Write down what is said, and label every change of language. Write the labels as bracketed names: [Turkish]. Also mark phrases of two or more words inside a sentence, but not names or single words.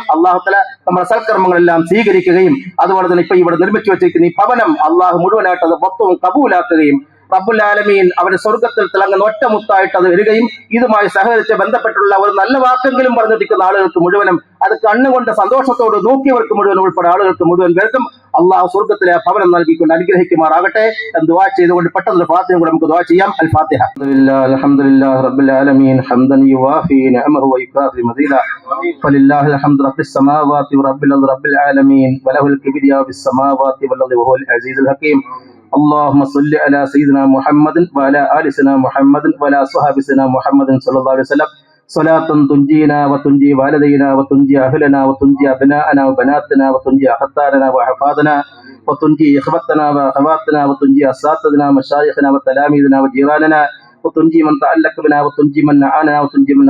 [Malayalam] അല്ലാഹു തആല നമ്മുടെ സൽക്കർമ്മങ്ങളെല്ലാം സ്വീകരിക്കുകയും അതുപോലെ തന്നെ ഇപ്പൊ ഇവിടെ നിർമ്മിച്ചു വെച്ചിരിക്കുന്ന ഈ ഭവനം അല്ലാഹു മുഴുവനായിട്ട് അത് മൊത്തവും കബൂലാക്കുകയും [Arabic] رب العالمين [Malayalam] അവരുടെ സ്വർഗത്തിൽ തിളങ്ങുന്ന ഒറ്റമുത്തായിട്ട് അത് വരികയും ഇതുമായി സഹകരിച്ച് ബന്ധപ്പെട്ടുള്ള ഒരു നല്ല വാക്കെങ്കിലും പറഞ്ഞിരിക്കുന്ന ആളുകൾക്ക് മുഴുവനും അത് കണ്ണുകൊണ്ട് സന്തോഷത്തോട് നോക്കിയവർക്ക് മുഴുവൻ ഉൾപ്പെടെ ആളുകൾക്ക് മുഴുവൻ പേർക്കും അള്ളാഹു സ്വർഗത്തിലെ ഭവനം നൽകിക്കൊണ്ട് അനുഗ്രഹിക്കുമാറാകട്ടെ എന്ന് ദുആ ചെയ്തുകൊണ്ട് പെട്ടെന്ന് ഫാത്തിഹയും കൂടെ നമുക്ക് ദുആ ചെയ്യാം. [Arabic] الفاتحة. الحمد لله رب العالمين حمدا يوافي نعمه ويكافئ مزيده فلله الحمد رب السماوات ورب الأرض رب العالمين وله الكبرياء في السماوات والأرض وهو العزيز الحكيم. اللهم صل على سيدنا محمد وعلى آل سيدنا محمد وعلى صحاب سيدنا محمد صلى الله عليه وسلم صلاة تنجينا وتنجي والدينا وتنجي أهلنا وتنجي أبناءنا وبناتنا وتنجي أخطارنا وحفاظنا وتنجي إخوتنا وأخواتنا وتنجي أساتذتنا ومشايخنا وتلاميذنا وجيراننا وتنجي من تعلق بنا وتنجي من نعانا وتنجي من